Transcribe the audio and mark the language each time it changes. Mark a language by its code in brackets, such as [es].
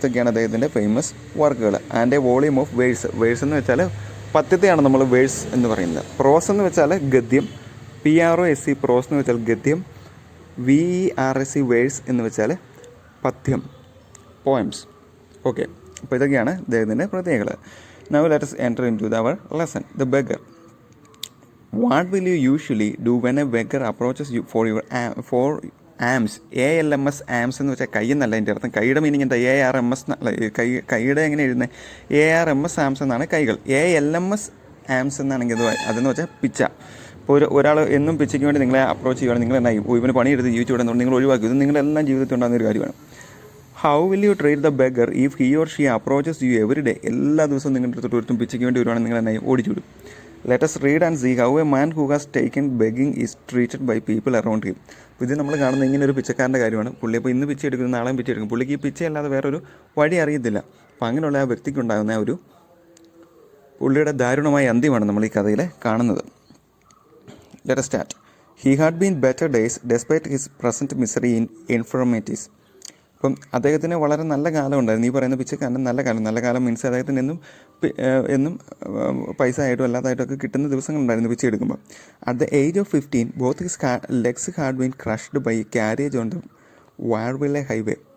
[ml] ഇതൊക്കെയാണ് അദ്ദേഹത്തിൻ്റെ ഫേമസ് വർക്കുകൾ. [en] and a volume of verse [ml] എന്ന് വെച്ചാൽ പദ്യത്തെയാണ് നമ്മൾ വേഴ്സ് എന്ന് പറയുന്നത്. പ്രോസ് എന്ന് വെച്ചാൽ ഗദ്യം, PROSE പ്രോസ് എന്ന് വെച്ചാൽ ഗദ്യം, VERSE വേഴ്സ് എന്ന് വെച്ചാൽ പദ്യം, പോയംസ്. ഓക്കെ, അപ്പോൾ ഇതൊക്കെയാണ് അദ്ദേഹത്തിൻ്റെ പ്രത്യേകത. [en] Now let us enter into our lesson. The beggar. What will you usually do when a beggar approaches you for alms? [ml] ALMS, arms എന്ന് വെച്ചാൽ കൈ എന്നല്ല എൻ്റെ അർത്ഥം. കൈയുടെ മീനിങ് എന്താ? ARMS എന്നല്ല. കൈയുടെ എങ്ങനെ എഴുതുന്നത്? ARMS ആംസ് എന്നാണ് കൈകൾ. ALMS ആംസ് എന്നാണെങ്കിൽ അതെന്ന് വെച്ചാൽ പിച്ച. ഇപ്പോൾ ഒരാൾ എന്നും പിച്ചയ്ക്ക് വേണ്ടി നിങ്ങളെ അപ്രോച്ച് ചെയ്യുകയാണ്, നിങ്ങൾ എന്നായി ഇവന് പണിയെടുത്ത് ജീവിച്ചു വിടുന്നതുകൊണ്ട് നിങ്ങൾ ഒഴിവാക്കി. ഇത് നിങ്ങളെല്ലാം ജീവിതത്തിൽ ഉണ്ടാകുന്ന ഒരു കാര്യമാണ്. [en] How will you treat the beggar if he or she approaches you every day? [ml] എല്ലാ ദിവസവും നിങ്ങളുടെ അടുത്ത് ഒരുത്തും പിച്ചയ്ക്ക് വേണ്ടി വരുവാണെങ്കിൽ നിങ്ങൾ എന്നായി ഓടിച്ചു വിടും. [en] Let us read and see how a man who has taken begging is treated by people around him. [ml] അപ്പോൾ ഇത് നമ്മൾ കാണുന്ന ഇങ്ങനെ ഒരു പിച്ചക്കാരൻ്റെ കാര്യമാണ്. പുള്ളി അപ്പോൾ ഇന്ന് പിച്ച എടുക്കുന്നത് നാളെയും പിച്ച എടുക്കും. പുള്ളിക്ക് ഈ പിച്ചയല്ലാതെ വേറൊരു വഴി അറിയത്തില്ല. അപ്പോൾ അങ്ങനെയുള്ള ആ വ്യക്തിക്കുണ്ടാകുന്ന ഒരു പുള്ളിയുടെ ദാരുണമായ അന്ത്യമാണ് നമ്മൾ ഈ കഥയിൽ കാണുന്നത്. [en] Let us start. He had been better days despite his present misery in infirmities. [ml] അപ്പം അദ്ദേഹത്തിന് വളരെ നല്ല കാലം ഉണ്ടായിരുന്നു. ഈ പറയുന്ന പിച്ചക്കാരന് നല്ല കാലം മീൻസ് അദ്ദേഹത്തിന് എന്നും പൈസ ആയിട്ടും അല്ലാതായിട്ടൊക്കെ കിട്ടുന്ന ദിവസങ്ങളുണ്ടായിരുന്നു പിച്ച എടുക്കുമ്പോൾ. [en] At the age of 15 both his legs had been crushed by carriage on the Warville highway.